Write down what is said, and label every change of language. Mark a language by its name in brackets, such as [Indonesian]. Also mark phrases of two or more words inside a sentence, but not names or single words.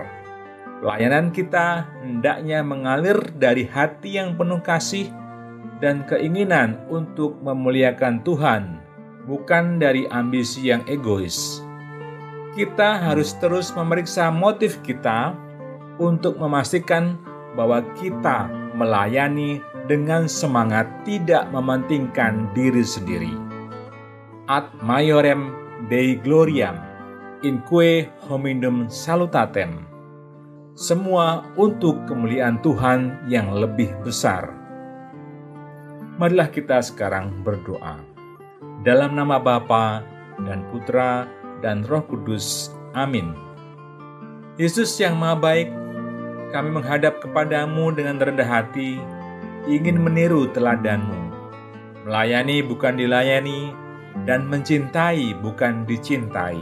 [Indonesian] Pelayanan kita hendaknya mengalir dari hati yang penuh kasih dan keinginan untuk memuliakan Tuhan, bukan dari ambisi yang egois. Kita harus terus memeriksa motif kita untuk memastikan bahwa kita melayani dengan semangat tidak mementingkan diri sendiri. [Latin] Ad maiorem Dei gloriam, inque hominum salutatem. [Indonesian] Semua untuk kemuliaan Tuhan yang lebih besar. Marilah kita sekarang berdoa. Dalam nama Bapa dan Putra dan Roh Kudus. Amin. Yesus yang Maha Baik, kami menghadap kepadamu dengan rendah hati, ingin meniru teladan-Mu, melayani bukan dilayani, dan mencintai bukan dicintai.